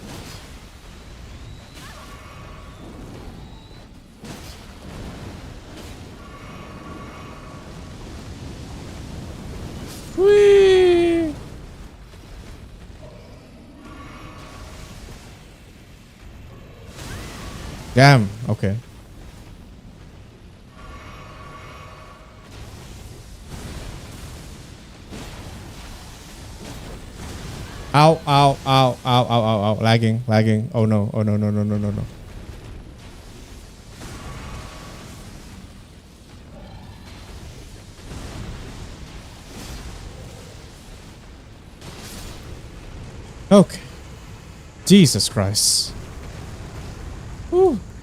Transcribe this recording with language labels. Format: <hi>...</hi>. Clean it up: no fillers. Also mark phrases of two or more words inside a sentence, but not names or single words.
<en>Whee! Damn, okay. Ow, ow, ow, ow, ow, ow, ow. Lagging, lagging. Oh no, oh no, no, no, no, no, no. Okay. Jesus Christ. Whew.</en>